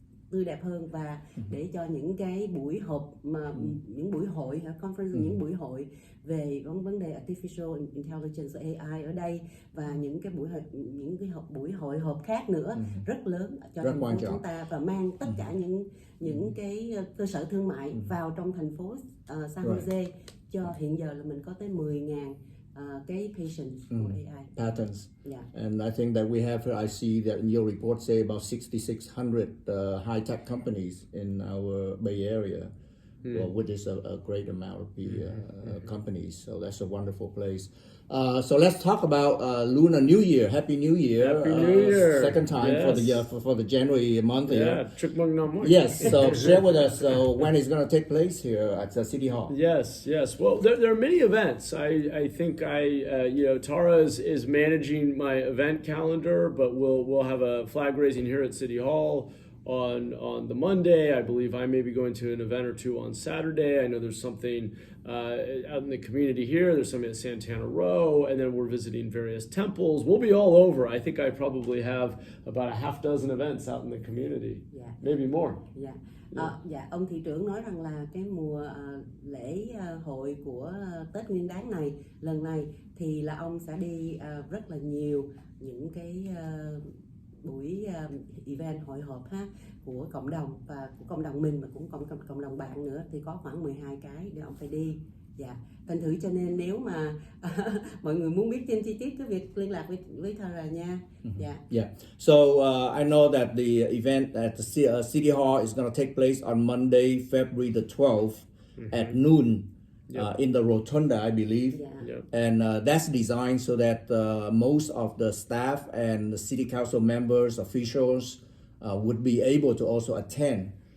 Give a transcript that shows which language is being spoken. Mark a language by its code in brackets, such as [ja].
[vi] tươi đẹp hơn, và để cho những cái buổi họp mà những buổi hội conference, những buổi hội về vấn đề artificial intelligence AI ở đây, và những cái buổi hội họp khác nữa rất lớn cho rất thành phố quan trọng chúng ta, và mang tất cả những cái cơ sở thương mại vào trong thành phố San Jose. Cho hiện giờ là mình có tới 10.000 cái patients của AI [en] patents. Yeah. And I think that we have here, I see that in your report say about 6,600 high-tech companies in our Bay Area, well, which is a great amount of the companies. So that's a wonderful place. So let's talk about Lunar New Year. Happy New Year! Happy New Year! Second time for the for the January month Yeah, here. [vi] Chúc mừng năm mới. [en] Yes. So share with us when it's going to take place here at the City Hall. Yes. Well, there are many events. I think Tara is managing my event calendar, but we'll have a flag raising here at City Hall on the Monday. I believe I may be going to an event or two on Saturday. I know there's something out in the community here. There's something at Santana Row, and then we're visiting various temples. We'll be all over. I think I probably have about a half dozen events out in the community, maybe more. [vi] Ông thị trưởng nói rằng là cái mùa lễ hội của Tết Nguyên Đán này, lần này thì là ông sẽ đi rất là nhiều những cái buổi event hội họp của cộng đồng, và của cộng đồng mình, mà cũng cộng đồng bạn nữa, thì có khoảng 12 cái để ông phải đi. Thành thử cho nên nếu mà mọi người muốn biết thêm chi tiết, cứ việc liên lạc với Thara nha. [en] So I know that the event at the City Hall is going to take place on Monday, February the 12th at noon. In the rotunda, I believe, and that's designed so that most of the staff and the city council members, officials would be able to also attend.